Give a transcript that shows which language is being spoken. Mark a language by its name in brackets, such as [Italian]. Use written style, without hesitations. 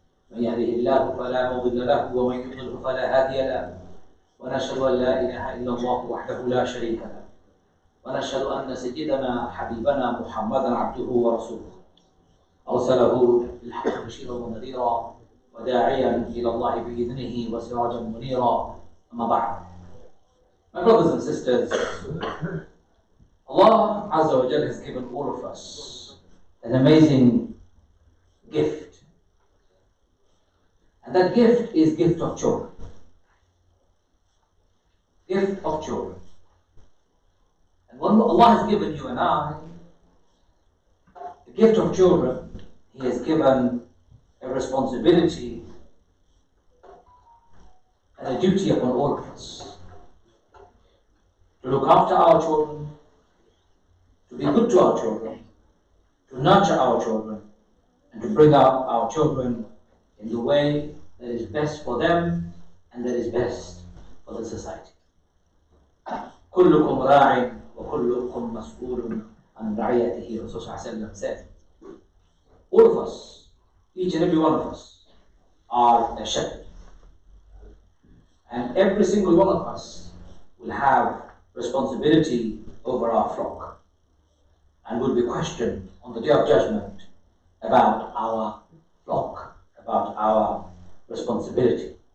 [Arabic] من يهده الله فلا مضل له ومن يضلل فلا هادي له، ونشهد أن لا إله إلا الله وحده لا شريك له، ونشهد أن سيدنا حبيبنا محمدا عبده ورسوله أرسله بالحق بشيرا ونذيرا وداعيا إلى الله بإذنه وسراجا منيرا. أما بعد. [English] My brothers and sisters, Allah Azza wa Jalla has given all of us an amazing gift. And that gift is gift of children. Gift of children. And when Allah has given you and I the gift of children, He has given a responsibility and a duty upon all of us to look after our children, to be good to our children, to nurture our children, and to bring up our children in the way that is best for them and that is best for the society. [Arabic] كلكم راع وكلكم مسؤول عن رعيته. [English] Rasulullah said, all of us, each and every one of us, are a shepherd. And every single one of us will have responsibility over our flock and will be questioned on the Day of Judgment about our flock, about our responsibility.